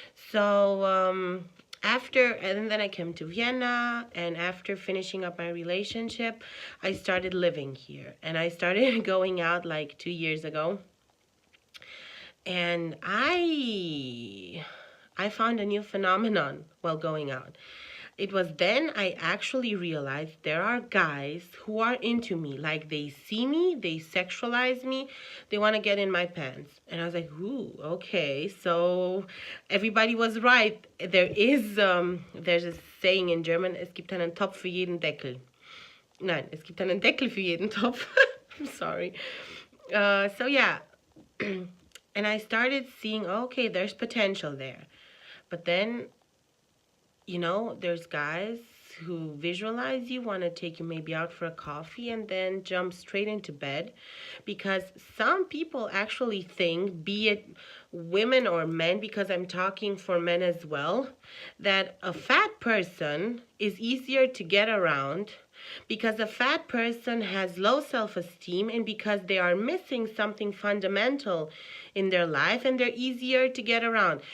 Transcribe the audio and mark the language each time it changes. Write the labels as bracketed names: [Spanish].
[English] So and then I came to Vienna, and after finishing up my relationship, I started living here, and I started going out like 2 years ago, and I found a new phenomenon while going out. It was then I actually realized there are guys who are into me. Like, they see me, they sexualize me, they want to get in my pants. And I was like, ooh, okay. So everybody was right. There's a saying in German, [German] es gibt einen Topf für jeden Deckel. Nein, es gibt einen Deckel für jeden Topf. [English] I'm sorry. So yeah. And I started seeing, okay, there's potential there. But then, there's guys who visualize you, want to take you maybe out for a coffee, and then jump straight into bed. Because some people actually think, be it women or men, because I'm talking for men as well, that a fat person is easier to get around because a fat person has low self-esteem, and because they are missing something fundamental in their life, and they're easier to get around.